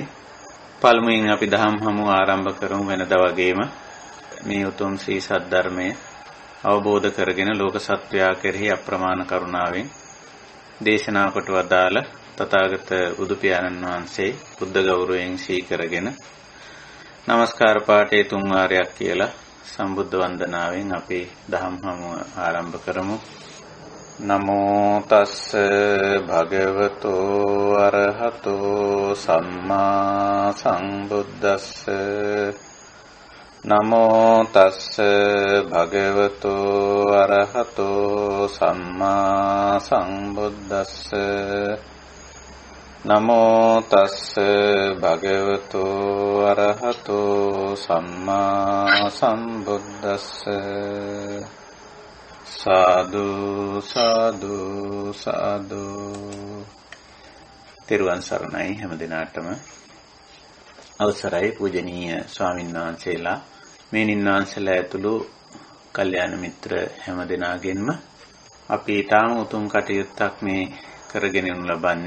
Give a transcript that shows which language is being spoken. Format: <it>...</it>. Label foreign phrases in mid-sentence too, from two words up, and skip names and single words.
<si>පළමුවෙන් අපි දහම් හමුව ආරම්භ කරමු වෙනදා වගේම මේ උතුම් ශ්‍රී සද්ධර්මය අවබෝධ කරගෙන ලෝක සත්වයා කෙරෙහි අප්‍රමාණ කරුණාවෙන් දේශනා කොට වදාළ තථාගත බුදු පියාණන් වහන්සේ බුද්ධ ගෞරවයෙන් සීකරගෙන নমස්කාර පාඨයේ තුන් වාරයක් කියලා සම්බුද්ධ වන්දනාවෙන් අපි දහම් හමුව ආරම්භ කරමු.</si> <pi>නමෝ තස්ස භගවතෝ අරහතෝ සම්මා සම්බුද්දස්ස නමෝ තස්ස භගවතෝ අරහතෝ සම්මා සම්බුද්දස්ස නමෝ තස්ස භගවතෝ අරහතෝ සම්මා සම්බුද්දස්ස සාදු සාදු සාදු.</pi> <si>තෙරුවන් සරණයි හැම දිනාටම. අවසරයි පූජනීය ස්වාමීන් වහන්සේලා, මේනින් වහන්සේලා ඇතුළු කල්යාණ මිත්‍ර හැම දෙනාගෙන්ම අපි ඊටම උතුම් කටයුත්තක් මේ කරගෙන යනු ලබන්නේ.</si>